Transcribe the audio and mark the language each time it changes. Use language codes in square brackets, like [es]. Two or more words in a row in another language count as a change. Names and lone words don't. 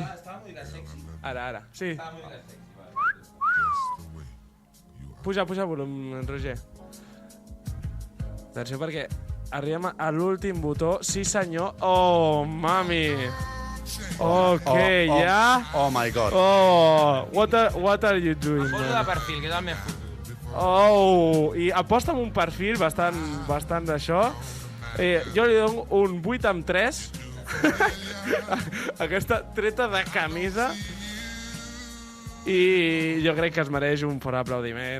[ca] Estava música sexy. ara. Sí. Estava música sexy, Puja volum, Roger. Atenció perquè arribem a l'últim botó. Sí, senyor. Oh, mami. Ok, ja. [en] Oh my God. Oh, what are you doing, [ca] Poso de [en] man? [ca] perfil, que és el més fotut. Oh, i aposta amb un perfil bastant d'això. Jo li dono un 8 amb 3. Aquesta treta de camisa. I jo crec que es mereix un fort aplaudiment.